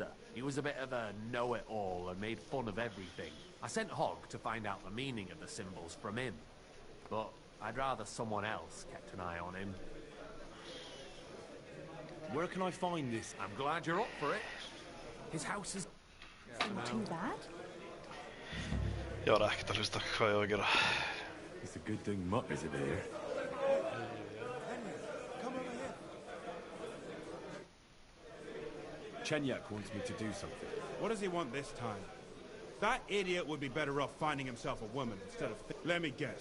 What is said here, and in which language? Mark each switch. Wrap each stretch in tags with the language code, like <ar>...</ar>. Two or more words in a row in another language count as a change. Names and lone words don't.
<en>He was a bit of a know-it-all and made fun of everything. I sent Hogg to find out the meaning of the symbols from him, but I'd rather someone else kept an eye on him. Where can I find this? I'm glad you're up for it. His house is... Not too bad.</en> <is>Ég var ekkert að hlusta hvað ég var að gera.</is> <en>It's a good thing Mutt isn't here. Come over here. Chenyak wants me to do something. What does he want this time? That idiot would be better off finding himself a woman instead of... Let me guess.</en>